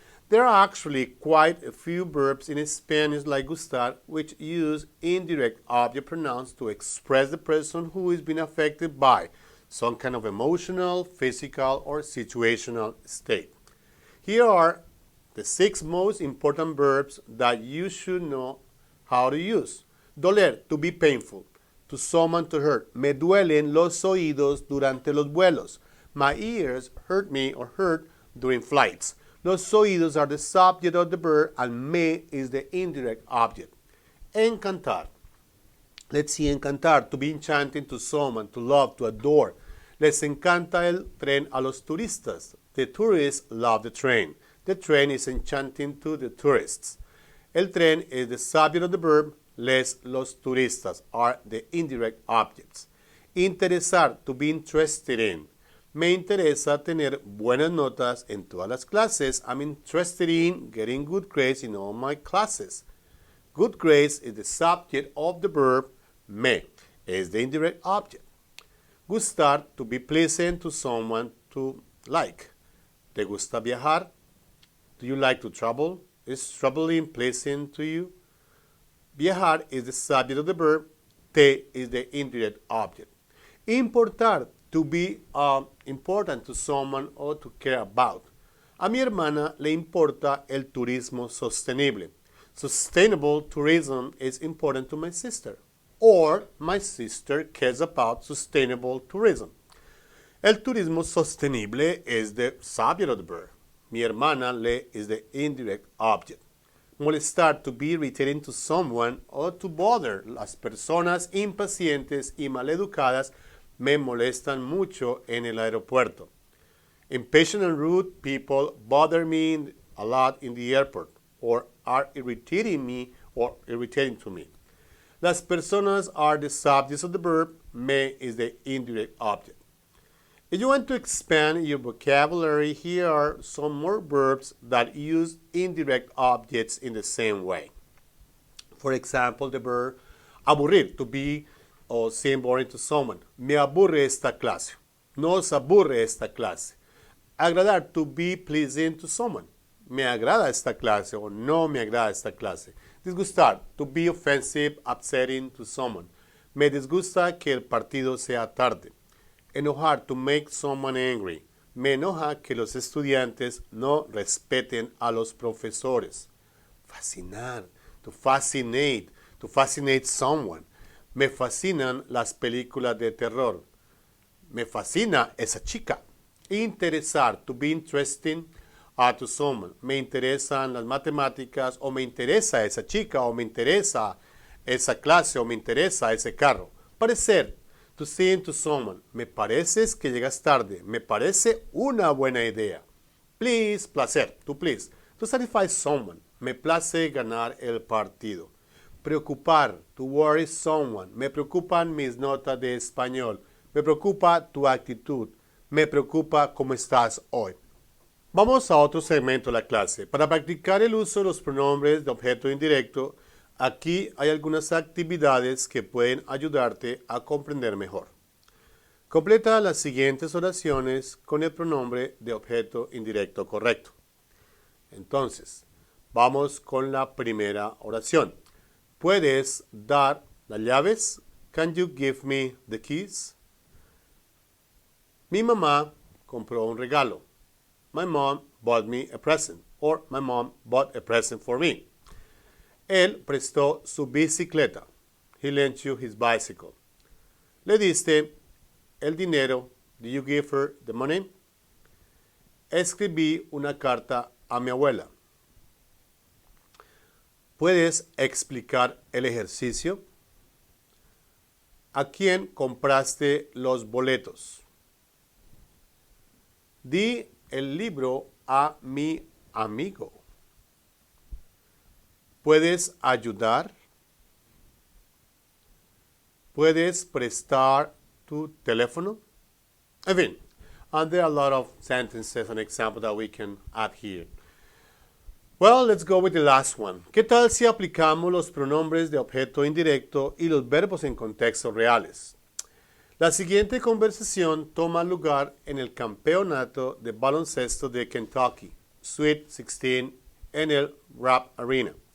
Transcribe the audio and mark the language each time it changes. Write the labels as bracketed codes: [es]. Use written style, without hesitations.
[en] There are actually quite a few verbs in Spanish like gustar which use indirect object pronouns to express the person who is being affected by some kind of emotional, physical, or situational state. Here are the 6 most important verbs that you should know how to use. Doler, to be painful. To summon, to hurt. [es] Me duelen los oídos durante los vuelos. [en] My ears hurt me or hurt during flights. Los oídos are the subject of the verb and me is the indirect object. Encantar. Let's see encantar, to be enchanting, to summon, to love, to adore. [es] Les encanta el tren a los turistas. [en] The tourists love the train. The train is enchanting to the tourists. El tren is the subject of the verb. Los turistas are the indirect objects. Interesar, to be interested in. [es] Me interesa tener buenas notas en todas las clases. [en] I'm interested in getting good grades in all my classes. Good grades is the subject of the verb me. Is the indirect object. Gustar, to be pleasant to someone to like. [es] ¿Te gusta viajar? [en] Do you like to travel? Is traveling pleasant to you? Viajar is the subject of the verb. Te is the indirect object. Importar, to be important to someone or to care about. [es] A mi hermana le importa el turismo sostenible. [en] Sustainable tourism is important to my sister. Or my sister cares about sustainable tourism. El turismo sostenible is the subject of the verb. Mi hermana le is the indirect object. Molestar, to be irritating to someone or to bother. [es] Las personas impacientes y maleducadas me molestan mucho en el aeropuerto. [en] Impatient and rude people bother me a lot in the airport or are irritating me or irritating to me. Las personas are the subjects of the verb. Me is the indirect object. If you want to expand your vocabulary, here are some more verbs that use indirect objects in the same way. For example, the verb aburrir, to be or seem boring to someone. [es] Me aburre esta clase. Nos aburre esta clase. [en] Agradar, to be pleasing to someone. [es] Me agrada esta clase o no me agrada esta clase. [en] Disgustar, to be offensive, upsetting to someone. [es] Me disgusta que el partido sea tarde. [en] Enojar, to make someone angry. [es] Me enoja que los estudiantes no respeten a los profesores. [en] Fascinar, to fascinate someone. [es] Me fascinan las películas de terror. Me fascina esa chica. [en] Interesar, to be interesting to someone. [es] Me interesan las matemáticas o me interesa esa chica o me interesa esa clase o me interesa ese carro. [en] Parecer, to seem to someone. [es] Me pareces que llegas tarde. Me parece una buena idea. [en] Please, placer, to please. To satisfy someone. [es] Me place ganar el partido. Preocupar, [en] to worry someone. [es] Me preocupan mis notas de español. Me preocupa tu actitud. Me preocupa cómo estás hoy. Vamos a otro segmento de la clase. Para practicar el uso de los pronombres de objeto indirecto, aquí hay algunas actividades que pueden ayudarte a comprender mejor. Completa las siguientes oraciones con el pronombre de objeto indirecto correcto. Entonces, vamos con la primera oración. ¿Puedes dar las llaves? [en] Can you give me the keys? [es] Mi mamá compró un regalo. [en] My mom bought me a present. Or my mom bought a present for me. [es] Él prestó su bicicleta. [en] He lent you his bicycle. [es] Le diste el dinero. [en] Did you give her the money? [es] Escribí una carta a mi abuela. ¿Puedes explicar el ejercicio? ¿A quién compraste los boletos? Di el libro a mi amigo. ¿Puedes ayudar? ¿Puedes prestar tu teléfono? En fin, [en] and there are a lot of sentences and examples that we can add here. Well, let's go with the last one. [es] ¿Qué tal si aplicamos los pronombres de objeto indirecto y los verbos en contextos reales? La siguiente conversación toma lugar en el campeonato de baloncesto de Kentucky, Sweet 16, en el Rap Arena.